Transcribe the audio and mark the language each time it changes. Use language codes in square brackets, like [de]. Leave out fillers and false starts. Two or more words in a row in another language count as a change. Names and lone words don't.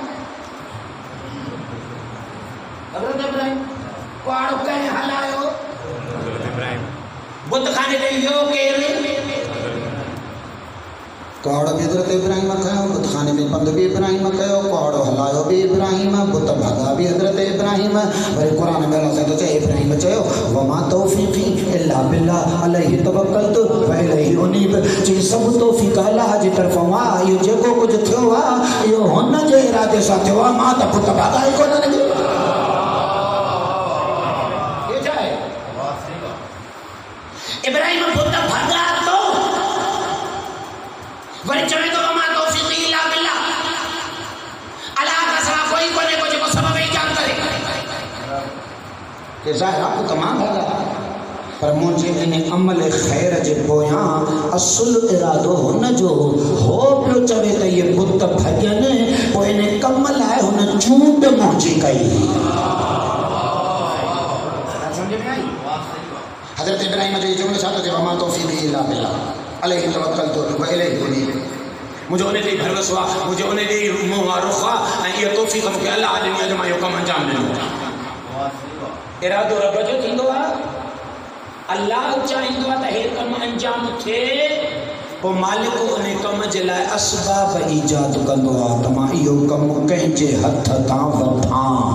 [sd] हज़रत इब्राहिम कुहाड़ो कंहिं हलायो? बुतखाने ते वियो केरु? कुहाड़ो बि हज़रत इब्राहिम खयो, बुतखाने में पंधु बि इब्राहिम कयो, कुहाड़ो हलायो बि इब्राहिम, बुत भॻा बि हज़रत इब्राहिम। वरी क़ुर में अलाह साईं चए इब्राहिम चयो [ar] وما توفيقي إلا بالله عليه توكلت وإليه أنيب. [sd] जी सभु तौफ़ीक़ अलाह जी तरफ़ां आहे। इहो जेको कुझु थियो आहे इहो हुन जे इरादे सां थियो आहे। मां त पुट भॻा ई कोन ॾिनो। इब्राहिम पुट भॻा तो वरी चवे तो [ar] وما توفيقي إلا بالله [sd] अलाह का सिवा कोई कोने को जेको सबब ईजाद करे। के ज़ाहिर आपको तमाम भॻा पर मुंहिंजे इन अमल ख़ैर जे पोयां असुल इरादो हुन जो हो पियो चवे त इहे बुत भॼनि पोइ इन कम लाइ हुन चूंड मुंहिंजी कई। हज़रत इब्राहिम जो जुमिलो छा थो चए [ar] وما توفيقي إلا بالله عليه توكلت وإليه أنيب. [sd] मुझे उन ते भरोसो आहे, मुझे उन ते मुंहुं वारो आहे ऐं इहा तौफ़ीक़ मूंखे अलाह ॾिनी आहे जो मां इहो कमु अंजाम ॾिनो। इरादो रब जो थींदो आहे। अलाह चाहींदो आहे त हे कमु अंजाम थिए पोइ मालिक उन कम जे लाइ असबाब ईजाद कंदो आहे त मां इहो कमु कंहिंजे हथ तां वठां।